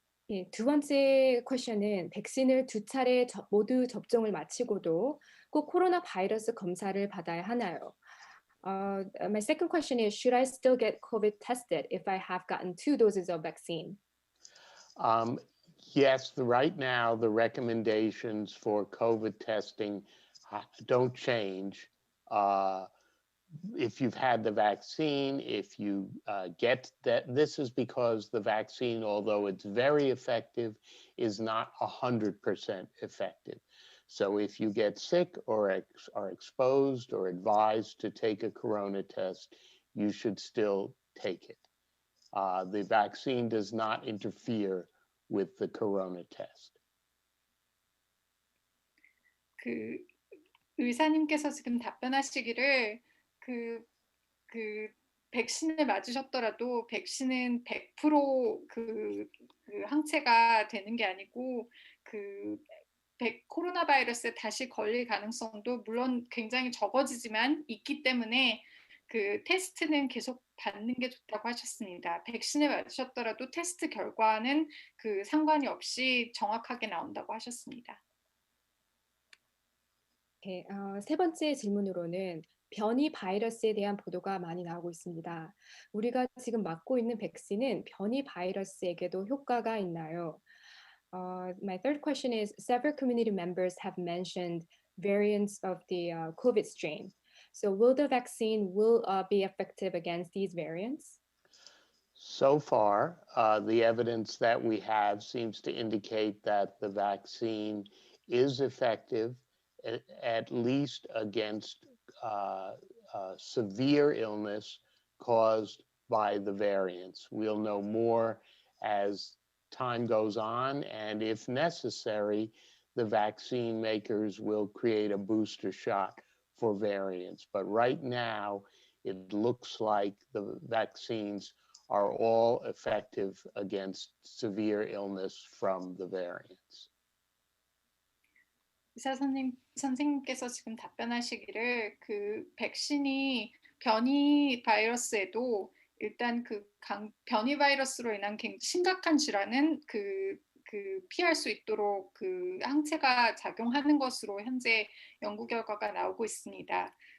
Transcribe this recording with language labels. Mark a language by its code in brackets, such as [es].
[ko] 예, 두 번째 퀘션은 백신을 2차례 모두 접종을 마치고도 꼭 코로나 바이러스 검사를 받아야 하나요? [en] My second question is, should I still get COVID tested if I have gotten 2 doses of vaccine? Yes, right now the recommendations for COVID testing don't change. If you've had the vaccine, if you get that, this is because the vaccine, although it's very effective, is not 100% effective. So if you get sick or are exposed or advised to take a corona test, you should still take it. The vaccine does not interfere with the corona test. [ko] 그 의사님께서 지금 답변하시기를 백신을 맞으셨더라도 백신은 100% 그 항체가 되는 게 아니고 코로나 바이러스에 다시 걸릴 가능성도 물론 굉장히 적어지지만 있기 때문에 그 테스트는 계속 받는 게 좋다고 하셨습니다. 백신을 맞으셨더라도 테스트 결과는 그 상관이 없이 정확하게 나온다고 하셨습니다. 네, 세 번째 질문으로는 변이 바이러스에 대한 보도가 많이 나오고 있습니다. 우리가 지금 맞고 있는 백신은 변이 바이러스에게도 효과가 있나요? [en] My third question is, several community members have mentioned variants of the COVID strain. So will the vaccine be effective against these variants? So far, the evidence that we have seems to indicate that the vaccine is effective, at least against severe illness caused by the variants. We'll know more as time goes on, and if necessary, the vaccine makers will create a booster shot for variants. But right now, it looks like the vaccines are all effective against severe illness from the variants. [ko] 의사 선생님께서 지금 답변하시기를 그 백신이 변이 바이러스에도 일단 변이 바이러스로 인한 심각한 질환은 피할 수 있도록 그 항체가 작용하는 것으로 현재 연구 결과가 나오고 있습니다.